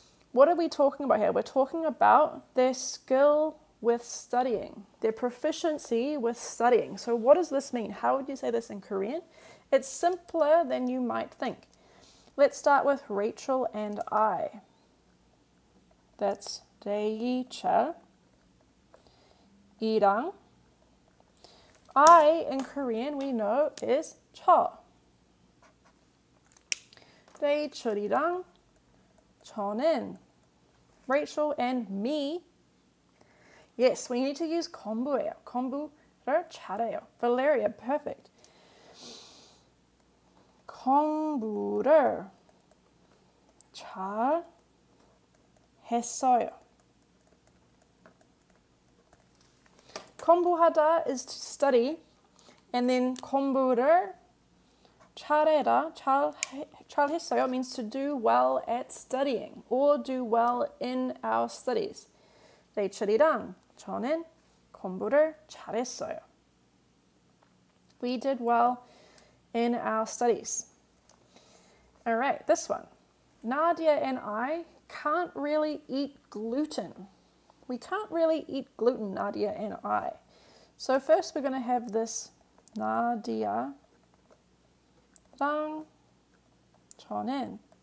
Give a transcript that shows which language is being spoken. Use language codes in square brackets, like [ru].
[en] What are we talking about here? We're talking about their skill with studying, their proficiency with studying. So what does this mean? How would you say this in Korean? It's simpler than you might think. Let's start with Rachel and I. [ko] That's 레이첼, 이랑. [en] I in Korean we know is 저. [ko] 레이첼이랑 저는. [en] Rachel and me. Yes, we need to use 공부해요. [ko] 공부를 잘해요. [en] Valeria, perfect. [ko] 공부를 잘 했어요. [en] 공부하다 is to study, and then 공부를 잘해라, 잘했어요 means to do well at studying or do well in our studies. [ko] 레이첼이랑 저는 공부를 잘했어요. [en] We did well in our studies. All right, this one. Nadia and I can't really eat gluten. We can't really eat gluten, Nadia and I. So first we're going to have this Nadia 랑 저는.